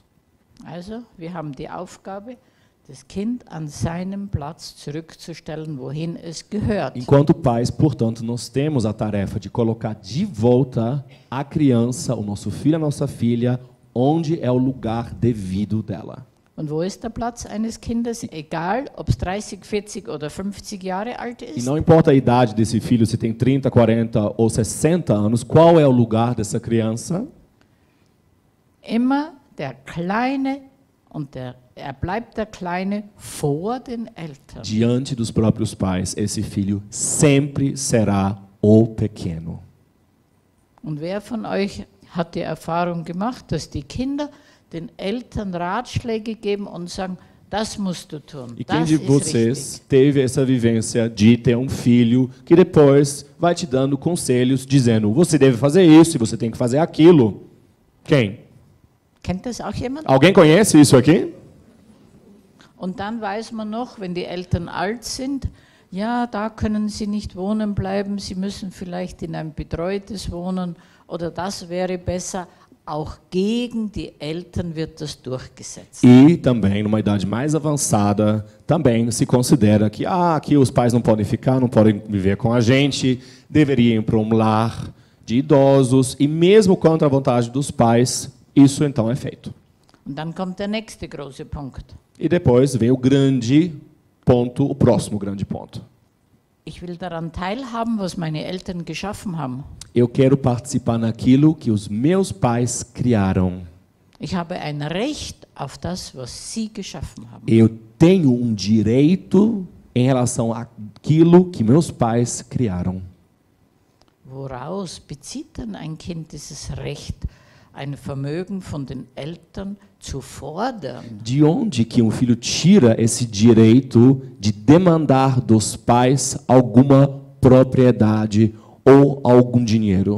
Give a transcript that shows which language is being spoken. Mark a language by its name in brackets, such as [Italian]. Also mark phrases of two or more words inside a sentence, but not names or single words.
[German] Also, wir haben die Aufgabe, das Kind an seinem Platz zurückzustellen, wohin es gehört. [Portuguese] Enquanto pais, portanto, nós temos a tarefa de colocar de volta a criança, o nosso filho, a nossa filha, onde é o lugar devido dela. [German] Und wo ist der Platz eines Kindes? Egal, ob es 30, 40 oder 50 Jahre alt [Portuguese] E [German] ist. [Portuguese] não importa a idade desse filho, se tem 30, 40 ou 60 anos, qual é o lugar dessa criança? [German] Immer der Kleine und er bleibt der Kleine vor den Eltern. [Portuguese] Diante dos próprios pais, esse filho sempre será o pequeno. [German] Und wer von euch hat die Erfahrung gemacht, dass die Kinder den Eltern Ratschläge geben und sagen, das musst du tun, [Portuguese] E quem [German] das [Portuguese] de [German] ist [Portuguese] vocês [German] richtig. [Portuguese] teve essa vivência de ter um filho que depois vai te dando conselhos dizendo, você deve fazer isso e você tem que fazer aquilo? Quem? [German] Kennt das auch jemand? [Portuguese] Alguém conhece isso aqui? [German] Und dann weiß man noch, wenn die Eltern alt sind, ja, da können sie nicht wohnen bleiben, sie müssen vielleicht in ein betreutes Wohnen oder das wäre besser. Auch gegen die Eltern wird das durchgesetzt. [Portuguese] E também, numa idade mais avançada, também se considera que aqui os pais não podem ficar, não podem viver com a gente, deveriam ir para um lar de idosos, e mesmo contra a vontade dos pais, isso então é feito. [German] Und dann kommt der nächste große Punkt. [Portuguese] E depois vem o grande ponto, o próximo grande ponto. [German] Ich will daran teilhaben, was meine Eltern geschaffen haben. [Portuguese] Eu quero participar naquilo que os meus pais criaram. [German] Ich habe ein Recht auf das, was sie geschaffen haben. [Portuguese] Eu tenho um direito em relação àquilo que meus pais criaram. [German] Woraus bezieht denn ein Kind dieses Recht, ein Vermögen von den Eltern zu fordern? [Portuguese] De onde que um filho tira esse direito de demandar dos pais alguma propriedade ou algum dinheiro?